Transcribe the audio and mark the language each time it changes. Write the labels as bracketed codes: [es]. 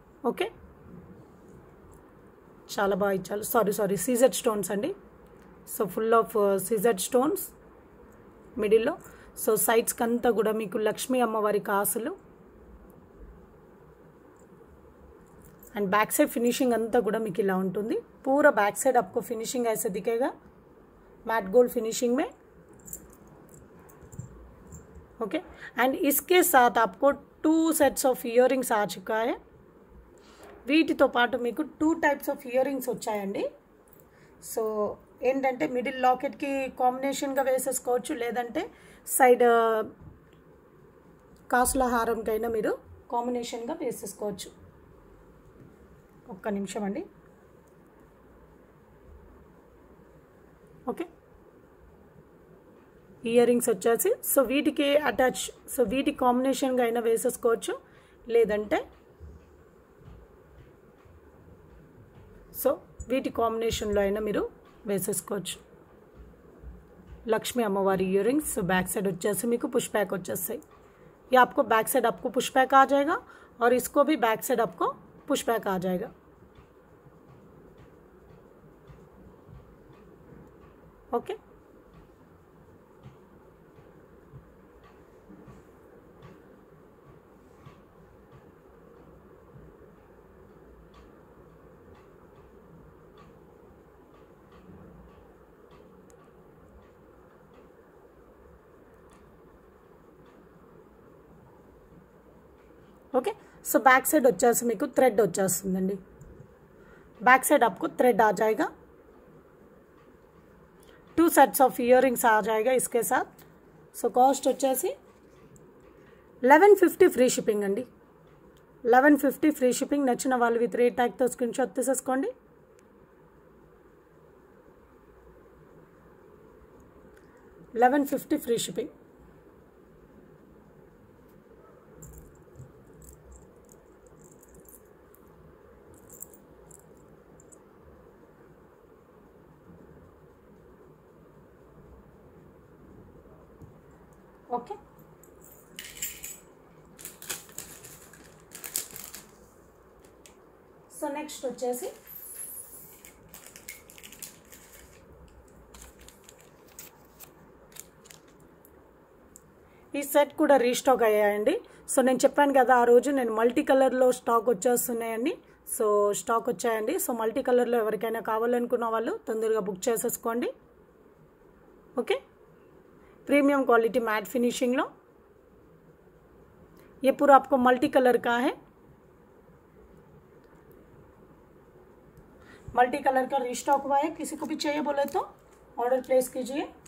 [te] Okay, చాలా బాగా ఇచ్చారు. సారీ సీజెడ్ స్టోన్స్ అండి. So full of CZ stones మిడిల్లో. సో సైడ్స్కి అంతా కూడా మీకు లక్ష్మీ అమ్మవారి కాసులు. [hi] एंड बैक साइड फिनिशिंग अंता [te] కూడా మీకు ఇలా ఉంటుంది. [hi] पूरा बैक साइड आपको फिनिशिंग ऐसे दिखेगा मैट गोल्ड फिनिशिंग में. ओके, एंड इसके साथ आपको 2 सेट्स ऑफ इयरिंग्स आ चुका है. [te] వీటితో పాటు మీకు 2 టైప్స్ ఆఫ్ ఇయరింగ్స్ వచ్చాయండి. సో ఏంటంటే మిడిల్ లాకెట్కి కాంబినేషన్గా వేసేసుకోవచ్చు, లేదంటే సైడ్ కాసుల హారంకైనా మీరు కాంబినేషన్గా వేసేసుకోవచ్చు. ఒక్క నిమిషం అండి. ఓకే, ఇయర్ రింగ్స్ వచ్చేసి సో వీటికి అటాచ్, సో వీటి కాంబినేషన్గా అయినా వేసేసుకోవచ్చు, లేదంటే సో వీటి కాంబినేషన్లో అయినా మీరు వేసేసుకోవచ్చు. Lakshmi अम्मवारी earrings. So back side వచ్చేసి మీకు पुश बैक వచ్చేస్తాయి. [hi] ये आपको बैक साइड आपको पुश बैक आ जाएगा और इसको भी बैक साइड आपको पुश बैक आ जाएगा. Okay, okay. [te] So back side వచ్చేసి మీకు థ్రెడ్ వచ్చేస్తుందండి. [hi] बैक साइड आपको थ्रेड आ जाएगा. 2 सेट्स ऑफ इयरिंग्स आ जाएगा इसके साथ. [te] सो कॉस्ट వచ్చేసి 1150 ఫ్రీ షిప్పింగ్ అండి. 1150 ఫ్రీ షిప్పింగ్. నచ్చిన వాళ్ళు విత్ రేట్ ట్యాగ్తో స్క్రీన్ షాట్ తీసేసుకోండి. $1150 free shipping. Okay, so next వచ్చేసి ఈ సెట్ కూడా రీస్టాక్ అయ్యాయండి. సో నేను చెప్పాను కదా ఆ రోజు నేను మల్టీ కలర్లో స్టాక్ వచ్చేస్తున్నాయండి. సో స్టాక్ వచ్చాయండి. సో మల్టీ కలర్లో ఎవరికైనా కావాలనుకున్న వాళ్ళు తొందరగా బుక్ చేసేసుకోండి. [hi] Okay, premium quality mat finishing लो. ये पूरा आपको मल्टी कलर का है. मल्टी कलर का रीस्टॉक हुआ है. किसी को भी चाहिए बोले तो ऑर्डर प्लेस कीजिए.